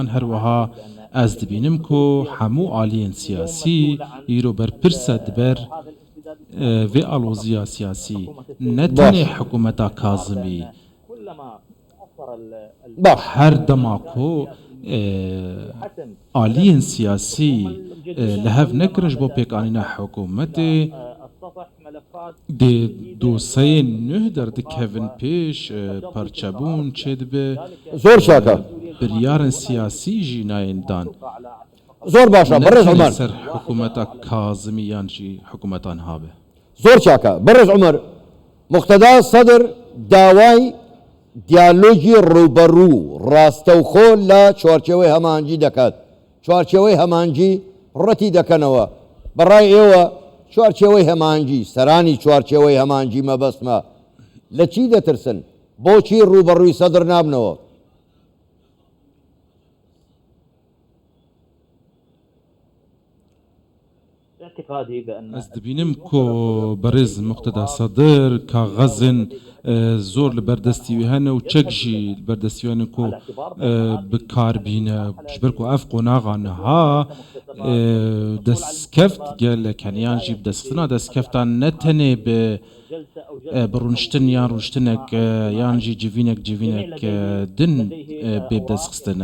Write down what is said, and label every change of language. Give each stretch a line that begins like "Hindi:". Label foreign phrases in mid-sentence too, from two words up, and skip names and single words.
Kurdish: Her wiha ez dibînim ku hemû aliyên siyasî îro berpirse diber vê aloziya siyasî ne tenê hikûmeta Kazimî her dema ku aliyên siyasî li hev nekirin ji bo pêkanîna hikûmetê dê doseyên nûh derdikevin pêş parçebûn çê dibe
Central Kurdish: زۆر چاکە
Kurdish: biryarên siyasî jî nayên dan.
Central Kurdish: زۆر باشە بەڕێز عومەر
Kurdish: ser hikûmeta Kazimî yan jî hikûmetan habe.
Central Kurdish: زۆر چاکە بەڕێز عومەر مقتەدا سەدر داوای دیالۆگی ڕوبەڕوو ڕاستەوخۆ لە چوارچێوەی هەماهەنگی دەکات. چوارچێوەی هەماهەنگی ڕەتی دەکەنەوە. بەڕای ئێوە چوارچێوەی هەماهەنگی سەرانی چوارچێوەی هەماهەنگی مەبەستمە لە چی دەترسن؟ بۆچی ڕوبەڕووی سەدر نابنەوە؟
Kurdish: Ez dibînim ku berêz Muqteda Sedr kaxezên zor li berdestî wî hene û çek jî li berdestî wî hene ku bikarbîne ji ber ku ev qonaxa niha destkeft gelek heniyan jî bi destxistina destkeftan ne tenê bi rûniştin yan rûniştinek yan jî civînek din bê destxistin.